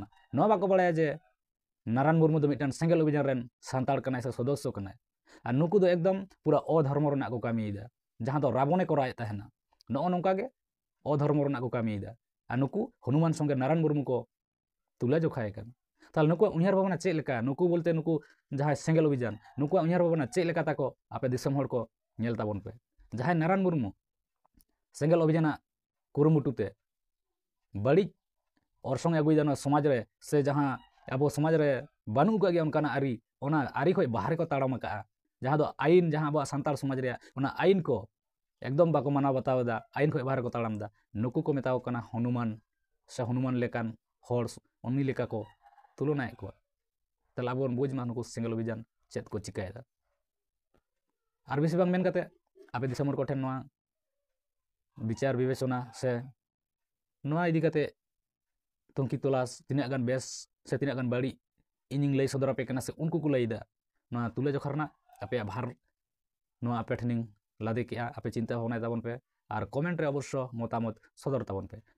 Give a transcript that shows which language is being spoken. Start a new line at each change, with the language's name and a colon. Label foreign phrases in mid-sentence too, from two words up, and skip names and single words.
Santali: ᱱᱚᱣᱟ ᱵᱟᱠᱚ ᱵᱟᱲᱟᱭᱟ ᱡᱮ ᱱᱟᱨᱟᱭᱚᱱ ᱢᱩᱨᱢᱩ ᱫᱚ ᱢᱤᱫᱴᱟᱝ ᱥᱮᱸᱜᱮᱞ ᱚᱵᱷᱤᱡᱟᱱ ᱨᱮᱱ ᱥᱟᱱᱛᱟᱲ ᱠᱟᱱᱟᱭ ᱥᱮ ᱥᱚᱫᱚᱥᱥᱚ ᱠᱟᱱᱟᱭ। ᱟᱨ ᱱᱩᱠᱩ ᱫᱚ ᱮᱠᱫᱚᱢ ᱯᱩᱨᱟᱹ অধর্ম ᱨᱮᱱᱟᱜ ᱠᱚ ᱠᱟᱹᱢᱤᱭᱮᱫᱟ, ᱡᱟᱦᱟᱸ ᱫᱚ ᱨᱟᱵᱚণᱮ ᱠᱚᱨᱟᱣᱮᱫ ᱛᱟᱦᱮᱱᱟ। ᱱᱚᱜᱼᱚ ᱱᱚᱝᱠᱟ ᱜᱮ অধর্ম ᱨᱮᱱᱟᱜ ᱠᱚ ᱠᱟᱹᱢᱤᱭᱮᱫᱟ, ᱟᱨ ᱱᱩᱠᱩ ᱦᱚᱱᱩᱢᱟᱱ ᱥᱚᱸᱜᱮ ᱱᱟᱨᱟᱭᱚᱱ ᱢᱩᱨᱢᱩ ᱠᱚ ᱛᱩᱞᱟᱹ ᱡᱚᱠᱷᱟᱭ ᱠᱟᱱᱟ। তাহলে নুকুᱣᱟᱜ ᱩᱭᱦᱟᱹᱨ ᱵᱷᱟᱵᱽᱱᱟ ᱪᱮᱫ ᱞᱮᱠᱟ? ᱱᱩᱠᱩ ᱵᱚᱞᱛᱮ ᱱᱩᱠᱩ ᱡᱟᱦᱟᱸᱭ ᱥᱮᱸᱜᱮᱞ ᱚᱵᱷᱤᱡᱟᱱ, ᱱᱩᱠᱩᱣᱟᱜ ᱩᱭᱦᱟᱹᱨ ᱵᱷᱟᱵᱽᱱᱟ ᱪᱮᱫ ᱞᱮᱠᱟ ᱛᱟᱠᱚ ᱟᱯᱮ ᱫᱤᱥᱚᱢ ᱦᱚᱲ ᱠᱚ ᱧᱮᱞ ᱛᱟᱵᱚᱱ ᱯᱮ। ᱡᱟᱦᱟᱸᱭ ᱱᱟᱨᱟᱭᱚᱱ ᱢᱩᱨᱢᱩ ᱥᱮᱸᱜᱮᱞ ᱚᱵᱷᱤᱡᱟᱱᱟᱜ ᱠᱩᱨᱩᱢᱩᱴᱩ ᱛᱮ ᱵᱟᱹᱲᱤᱡ ᱚᱨᱥᱚᱝ ᱮ ᱟᱹᱜᱩᱭᱮᱫᱟ ᱱᱚᱣᱟ ᱥᱚᱢᱟᱡᱽ ᱨᱮ, ᱥᱮ ᱡᱟᱦᱟᱸ ᱟᱵᱚ ᱥᱚᱢᱟᱡᱽ ᱨᱮ ᱵᱟᱹᱱᱩᱜ ᱟᱠᱟᱫ ᱜᱮᱭᱟ ᱚᱱᱠᱟᱱᱟᱜ ᱟᱹᱨᱤ, ᱚᱱᱟ ᱟᱹᱨᱤ ᱠᱷᱚᱡ ᱵᱟᱦᱨᱮ ᱠᱚ ᱛᱟᱲᱟᱢ ᱟᱠᱟᱜᱼᱟ। ᱡᱟᱦᱟᱸ ᱫᱚ ᱟᱭᱤᱱ, ᱡᱟᱦᱟᱸ ᱟᱵᱚᱣᱟᱜ ᱥᱟᱱᱛᱟᱲ ᱥᱚᱢᱟᱡᱽ ᱨᱮᱭᱟᱜ ᱚᱱᱟ ᱟᱭᱤᱱ ᱠᱚ ᱮᱠᱫᱚᱢ ᱵᱟᱠᱚ ᱢᱟᱱᱟᱣ ᱵᱟᱛᱟᱣ ᱮᱫᱟ, ᱟᱭᱤᱱ ᱠᱷᱚᱡ ᱵᱟᱦᱨᱮ ᱠᱚ ᱛᱟᱲᱟᱢ ᱮᱫᱟ। ᱱᱩᱠᱩ ᱠᱚ ᱢᱮᱛᱟᱣ ᱠᱟᱱᱟ ᱦᱚᱱᱩᱢᱟᱱ, ᱥᱮ ᱦᱚᱱᱩᱢᱟᱱ ᱞᱮᱠᱟᱱ ᱦᱚᱲ, ᱩᱱᱤ ᱞᱮᱠᱟ ᱠᱚ ᱛᱩᱞᱚᱱᱟᱭᱮᱫ ᱠᱚᱣᱟ। তাহলে আবো বুঝ মা নুকু সিঙ্গেল অভিযান চেদ কো চিকায়দা। আর বেশি বাং মেন কাতে আপে দিশম হড় কোঠেন নোয়া বিচার বিবেচনা ᱥᱮ ᱱᱚᱣᱟ ᱤᱫᱤ ᱠᱟᱛᱮ ᱛᱩᱝᱠᱤ ᱛᱚᱞᱟᱥ ᱛᱤᱱᱟᱹᱜ ᱜᱟᱱ ᱵᱮᱥ ᱥᱮ ᱛᱤᱱᱟᱹᱜ ᱜᱟᱱ ᱵᱟᱹᱲᱤᱡ ᱤᱧᱤᱧ ᱞᱟᱹᱭ ᱥᱚᱫᱚᱨ ᱟᱯᱮ ᱠᱟᱱᱟ, ᱥᱮ ᱩᱱᱠᱩ ᱠᱚ ᱞᱟᱹᱭᱫᱟ, ᱱᱚᱣᱟ ᱛᱩᱞᱟᱹ ᱡᱚᱠᱷᱟ ᱨᱮᱱᱟᱜ ᱟᱯᱮᱭᱟᱜ ᱵᱷᱟᱨ ᱱᱚᱣᱟ ᱟᱯᱮ ᱴᱷᱮᱱᱤᱧ ᱞᱟᱫᱮ ᱠᱮᱜᱼᱟ। ᱟᱯᱮ ᱪᱤᱱᱛᱟᱹ ᱵᱷᱟᱵᱽᱱᱟᱭ ᱛᱟᱵᱚᱱ ᱯᱮ ᱟᱨ ᱠᱚᱢᱮᱱᱴ ᱨᱮ ᱚᱵᱚᱥᱥᱚ ᱢᱚᱛᱟᱢᱚᱛ ᱥᱚᱫᱚᱨ ᱛᱟᱵᱚᱱ ᱯᱮ।